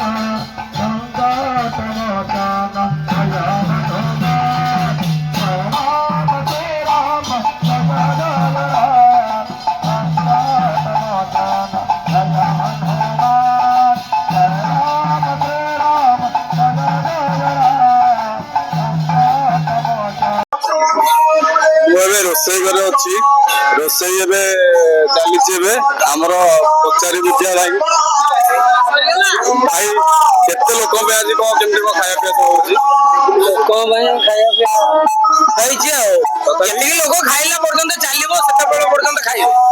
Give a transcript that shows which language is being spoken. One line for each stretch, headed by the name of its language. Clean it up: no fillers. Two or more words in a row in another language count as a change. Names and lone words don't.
Hindi: संकट मोचन जय हनुमान जय राम श्री राम जय जय राम संकट मोचन जय हनुमान जय राम श्री राम जय जय राम संकट मोचन
Odia: ମୁଁ ଏବେ ରୋଷେଇ ଘରେ ଅଛି। ରୋଷେଇ ଏବେ ଚାଲିଛି। ଏବେ ଆମର ପଚାରି ବୁଝିବା ଲାଗି ଭାଇ କେତେ ଲୋକ ପାଇଁ ଆଜି କଣ କେମିତି କଣ ଖାଇବା ପିଇବା ସବୁ ହଉଛି? ଲୋକଙ୍କ ପାଇଁ ଖାଇବା ପିଇବା ହେଇଛି ଆଉ ଯେତିକି ଲୋକ ଖାଇଲା ପର୍ଯ୍ୟନ୍ତ ଚାଲିବ ସେତେବେଳେ ପର୍ଯ୍ୟନ୍ତ ଖାଇବେ।